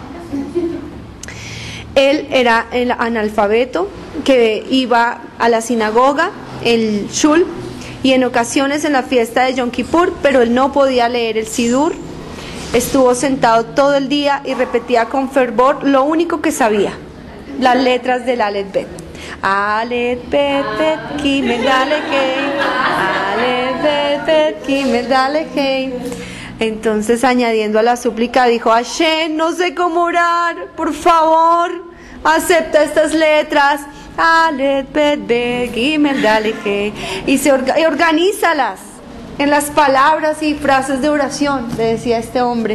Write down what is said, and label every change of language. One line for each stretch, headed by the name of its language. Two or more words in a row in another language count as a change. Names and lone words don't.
Spanish: Él era el analfabeto que iba a la sinagoga, el shul, y en ocasiones en la fiesta de Yom Kippur, pero él no podía leer el sidur. Estuvo sentado todo el día y repetía con fervor lo único que sabía, las letras del Aleph Bet.
Hebrew: אלף בית בית גימל דלת הא, אלף בית בית גימל דלת הא.
Spanish: Entonces, añadiendo a la súplica, dijo: Hashem, no sé cómo orar, por favor, acepta estas letras,
Hebrew: אלף בית בית גימל דלת הא,
Spanish: y organízalas en las palabras y frases de oración, le decía este hombre.